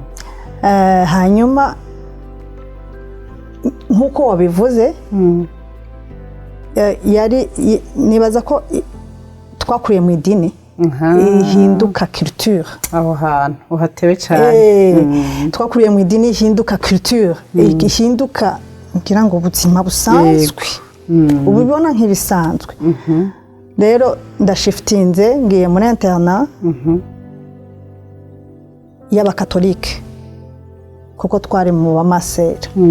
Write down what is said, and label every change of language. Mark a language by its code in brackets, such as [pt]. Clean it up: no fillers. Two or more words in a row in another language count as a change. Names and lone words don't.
[rn] Hanyuma nkuko wabivuze yari nibaza ko twakuriye mu idini ihinduka culture aho hantu uhatewe cyane. Twakuriye mu idini ihinduka culture ihinduka ngira ngo ubuzima busanzwe ubibona nk'ibisanzwe. Rero ndashiftinze ngiye muri interna y'abakatolike kuko twari mu bamasera.